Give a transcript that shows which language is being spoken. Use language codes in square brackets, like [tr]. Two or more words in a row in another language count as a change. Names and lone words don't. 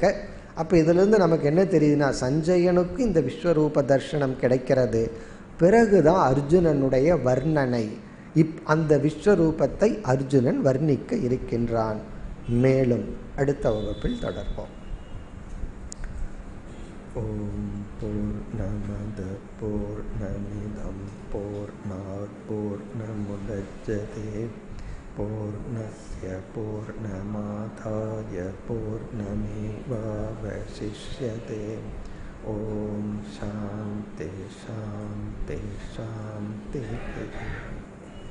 [ta] அப்போ இதிலிருந்து நமக்கு என்ன தெரியுதுன்னா, சஞ்சயனுக்கு இந்த விஸ்வரூப தர்சனம் கிடைக்கிறது. பிறகுதான் அர்ஜுனனுடைய வர்ணனை. அந்த விஸ்வரூபத்தை அர்ஜுனன் வர்ணிக்க இருக்கின்றான். மேலும் அடுத்த வகுப்பில் தொடர்போம். [sa] ॐ पूर्णमदः पूर्णमिदं पूर्णात् पूर्णमुदच्यते पूर्णस्य पूर्णमादाय पूर्णमेवावशिष्यते. ॐ शान्तिः शान्तिः शान्तिः.